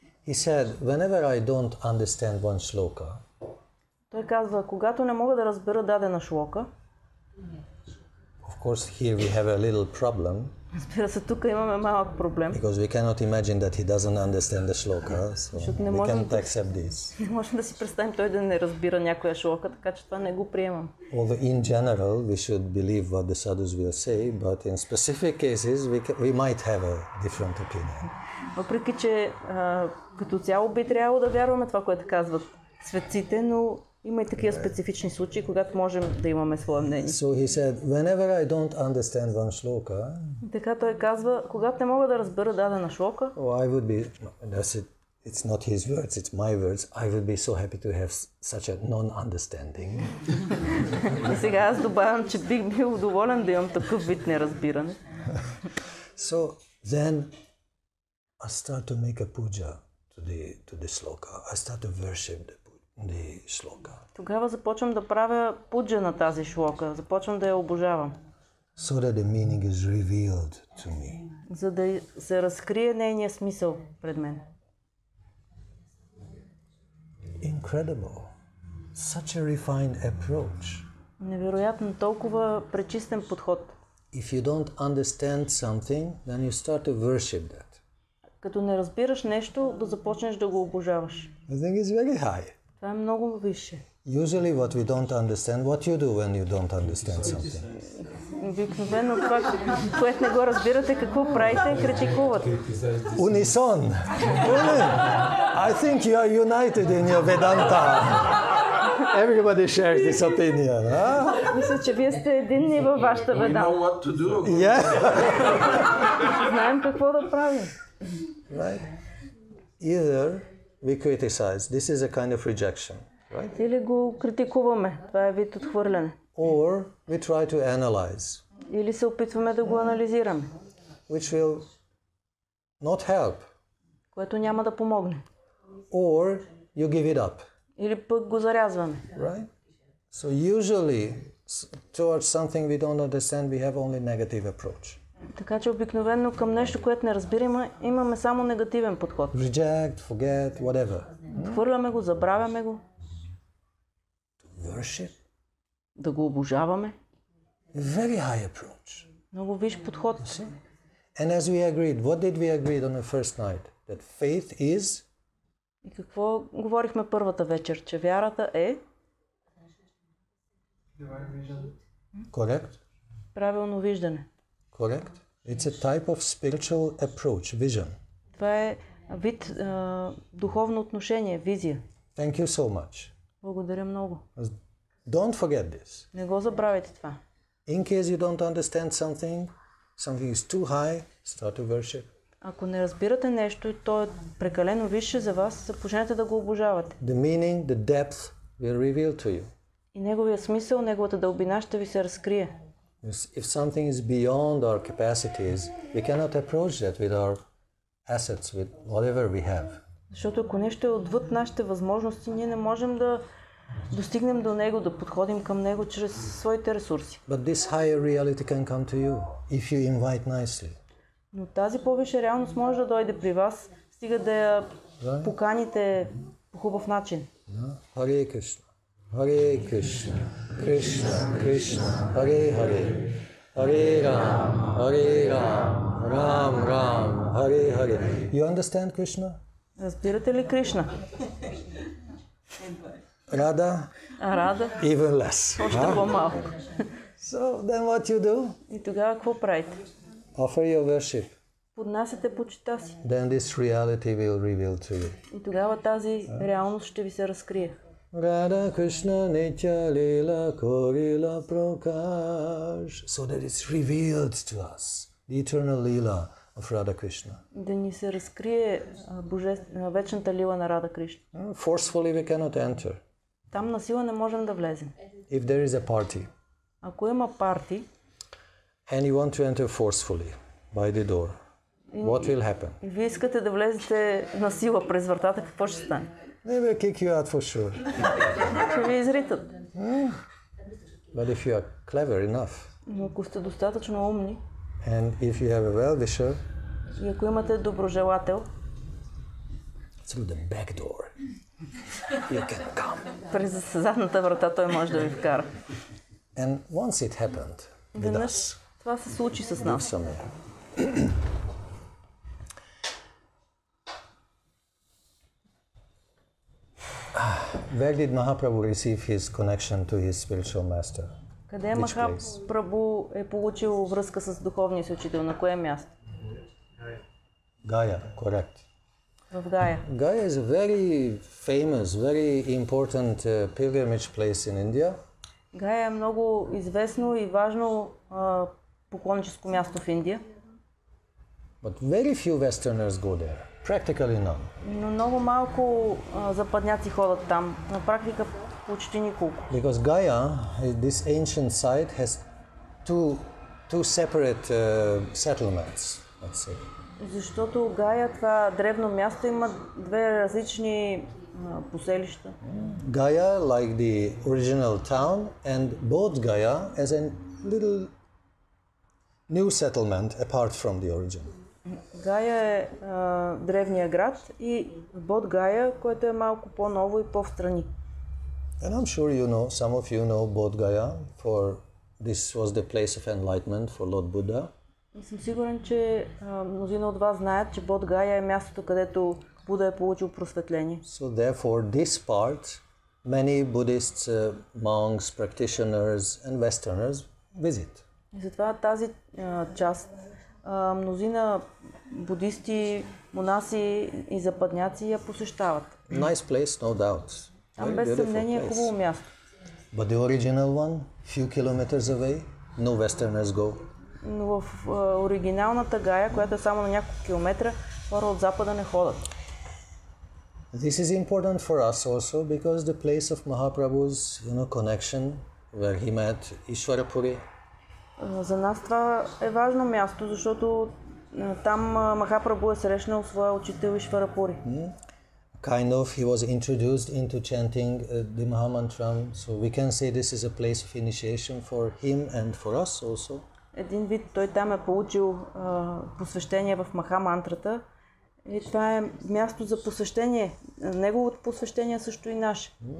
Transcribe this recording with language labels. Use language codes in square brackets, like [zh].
[en] He said, whenever I don't understand one shloka, [bg] той казва, когато не мога да разбера дадена шлока, [en] of course here we have a little problem, [bg] разбира се, тук имаме малък проблем, [en] because we cannot imagine that he doesn't understand the shloka, so we can't accept this. [bg] Не можем да си представим той да не разбира някоя шлока, така че това не го приемам. [en] Although in general we should believe what the sadhus will say, but in specific cases we might have a different opinion. [bg] Въпреки че като цяло би трябвало да вярваме това, което казват светците, но има и такива специфични случаи, когато можем да имаме свое мнение. [en] So he said, whenever I don't understand one shloka, [bg] така той казва, когато не мога да разбера дадена шлока, [en] I would be, it's not his words, it's my words, I would be so happy to have such a non-understanding. [bg] И сега аз добавям, че бих бил доволен да имам такъв вид неразбиране. [en] So then I start to make a puja to the shloka. I start to worship the shloka. [bg] Тогава започвам да правя пуджа на тази шлока, започвам да я обожавам. [en] So that the meaning is revealed to me. [bg] За да се разкрие нейния смисъл пред мен. [en] Incredible. Such a refined approach. [bg] Невероятно, толкова пречистен подход. [en] If you don't understand something, then you start to worship that. [bg] Като не разбираш нещо, да започнеш да го обожаваш. [en] I think it's very high. [bg] Това е много висше. [en] Usually what we don't understand, what you do when you don't understand something? [bg] Обикновено това, което не го разбирате, какво правите, критикувате. [en] Unison. I think you are united in your Vedanta. Everybody shares this opinion. Huh? [bg] Мисля, че вие сте единни във вашата веданта. [en] Yeah. [bg] Знаем какво да правим. [en] Right? Either we criticize. This is a kind of rejection. Right? [bg] Или го критикуваме. Това е вид отхвърляне. [en] Or we try to analyze. [bg] Или се опитваме да го анализираме. [en] Which will not help. [bg] Което няма да помогне. [en] Or you give it up. [bg] Или пък го зарязваме. [en] Right? So usually towards something we don't understand, we have only negative approach. [bg] Така че обикновено към нещо, което не разбираме, имаме само негативен подход. [en] Reject, forget, whatever. [bg] Хвърляме го, забравяме го. [en] Worship. [bg] Да го обожаваме. [en] Very high approach. [bg] Много висш подход. [en] And as we agreed, what did we agree on the first night? That faith is... [bg] И какво говорихме първата вечер? Че вярата е... [en] Correct? [bg] Правилно виждане. [en] Correct? It's a type of spiritual approach, vision. [bg] Това е вид духовно отношение, визия. [en] Thank you so much. [bg] Благодаря много. [en] Don't forget this. [bg] Не го забравяйте това. [en] In case you don't understand something is too high, start to worship. [bg] Ако не разбирате нещо и то е прекалено висше за вас, започнете да го обожавате. [en] The meaning, the depth will reveal to you. [bg] И неговия смисъл, неговата дълбина ще ви се разкрие. [en] If something is beyond our capacities, we cannot approach that with our assets, with whatever we have. [bg] Защото ако нещо е отвъд нашите възможности, ние не можем да достигнем до него, да подходим към него чрез своите ресурси. [en] But this higher reality can come to you if you invite nicely. [bg] Но тази по-висша реалност може да дойде при вас, стига да я поканите по хубав начин. [sa] Харе Кришна, Харе Кришна, Кришна, Кришна, Харе Харе, Харе Рам, Харе Рам, Рам Рам, Харе Харе. [en] You understand Krishna? [bg] Разбирате ли Кришна? Рада? А Рада? [en] Even less. [bg] Още по-малко. [en] So then what you do? [bg] И тогава какво правите? [en] Offer your worship. [bg] Поднасяте почита си. [en] Then this reality will reveal to you. [bg] И тогава тази реалност ще ви се разкрие. [bn] Radha Krishna Nitya Leela Korila Prakash. [en] So that it's revealed to us. The eternal Leela of Radha Krishna. [bg] Да ни се разкрие вечната лила на Рада Кришна. [en] Forcefully we cannot enter. [bg] Там на сила не можем да влезем. [en] If there is a party [bg] Ако има парти [en] and you want to enter forcefully by the door, what will happen? [bg] и вие искате да влезете на сила през вратата, какво ще стане? [en] They will kick you out for sure. [bg] Ще ви изритат. [en] But if you are clever enough [bg] Но ако сте достатъчно умни [en] and if you have a well-wisher, [bg] и ако имате доброжелател, [en] through the back door you can come. [bg] през задната врата той може да ви вкара. [en] And once it happened with [bg] Веднъж [en] us, [bg] това се случи с нас. [en] Where did Mahaprabhu receive his connection to his spiritual master? [bg] Къде Махапрабху е получил връзка с духовния си учител? На кое място? [en] Gaya, correct. [bg] В Гая. [en] Gaya is a very famous, very important pilgrimage place in India. [bg] Гая е много известно и важно поклонническо място в Индия. [en] But very few Westerners go there. Practically none. [bg] Но много малко западняци ходят там. На практика почти николко. [en] Because Gaya, this ancient site, has two separate settlements, let's say. [bg] Защото Гая, това древно място, има две различни поселища. [en] Gaya, like the original town, and Bodh Gaya as a little new settlement apart from the origin. [bg] Гая е древния град и Бодh Гая, което е малко по-ново и по-встрани. [en] And I'm sure you know, some of you know Bodh Gaya, for this was the place of enlightenment for Lord Buddha. [bg] И съм сигурен, че мнозина от вас знаят, че Бодh Гая е мястото, където Буда е получил просветление. [en] So therefore this part, many Buddhists, monks, practitioners and Westerners visit. [bg] И затова тази част мнозина будисти, монаси и западняци я посещават. [en] Nice place, no doubt. [bg] Там без съмнение е хубаво място. [en] But the original one, few kilometers away, no Westerners go. [bg] Но в оригиналната Гая, която е само на няколко километра, хора от запада не ходят. [en] This is important for us also because the place of Mahaprabhu's, connection, where he met Ishwarapuri. [bg] За нас това е важно място, защото там Махапрабху е срещнал своя учител Ишварапури. [en] Kind of, he was introduced into chanting the Mahamantram, so we can say this is a place of initiation for him and for us also. [bg] един вид той там е получил посвещение в Махамантрата. И това е място за посвещение. Неговото посвещение също и наше.